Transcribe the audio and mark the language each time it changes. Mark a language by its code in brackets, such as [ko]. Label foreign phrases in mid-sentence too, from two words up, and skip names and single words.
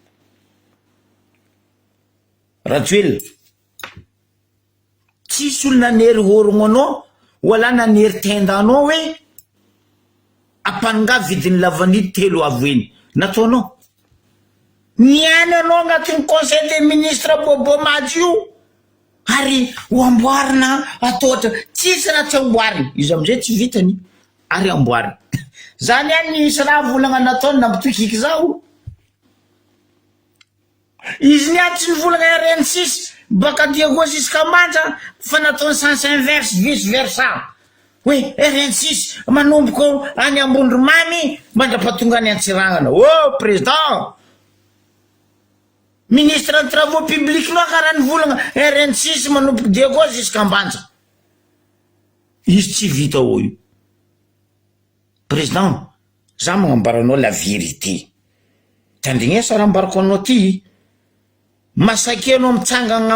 [mg] rajoel tsisy olo nanery orogno anao wala nanery tendanao hoe apanga vidiny lavanidy telo avo eny nataonao niany anao agnatin'ny [fr] conseil des ministres [mg] bobo madio ary ho amboarina ataotra tsisy raha tsy amboarina izy amizay tsy vitany ary amboarina zany any nisy raha volagna nataony nampitokiky zao izy niany tsy nivolagna RN6 baka Diego Giscamanja fa nataony [fr] sens inverse vice versa oui [mg] RN6 manomboko any Ambondromamy mandrapatonga any Antsiragnana [fr] président ministre des travaux publics [mg] loa karaha nivolagna RN6 manomboko Diego Giscamanja izy tsy vita io président za magnambaranao [fr] la vérité [mg] tandrignesa raha ambarako anao ty masaky anao mitsangagna